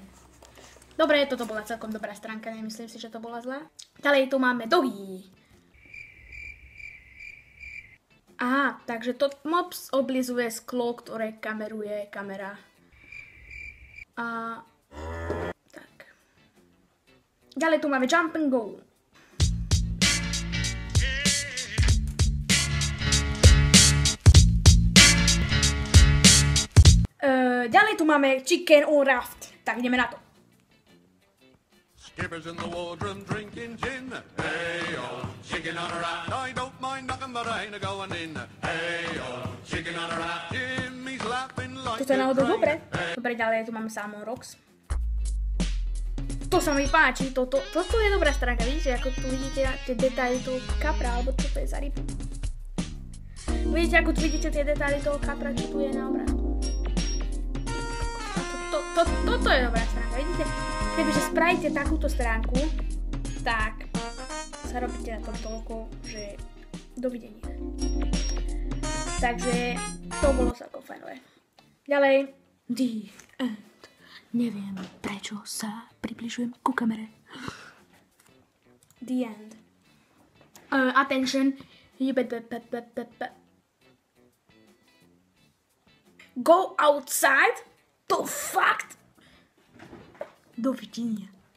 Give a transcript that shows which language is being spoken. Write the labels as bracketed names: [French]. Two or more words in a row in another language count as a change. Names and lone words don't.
[Slovak] Dobre, toto bola celkom dobrá stránka, nemyslím si, že to bola zlá. Ďalej tu máme dohy. Aha, takže to mops oblizuje sklo, ktoré kameruje kamera. A tak. Ďalej tu máme jump and go. Ďalej tu máme chicken on raft. Tak ideme na to. [English] Skippers in the wardroom drinking gin. Hey-o, chicken on a raft. I don't mind knocking, but I ain't a-going in. Hey-o, chicken on a raft. Jimmy's laughing like [Slovak] Toto je náhodou dobre. Dobre, ďalej tu máme Salmon Rocks. To sa mi páči, toto je dobrá stránka. Vidíte, ako tu vidíte tie detaily toho kapra, alebo čo to je za rybu. Vidíte, ako tu vidíte tie detaily toho kapra, čo tu je na obrázku. Toto je dobrá stránka, vidíte? Kebyže spravíte takúto stránku, tak sa robíte na tom toľko, že dovidenia. Takže to bolo celkom fajnové. Ďalej. [English] The end. [Slovak] Neviem, prečo sa približujem ku kamere. [English] The end. Attention. Go outside? [Slovak] To fakt? Dovidenia.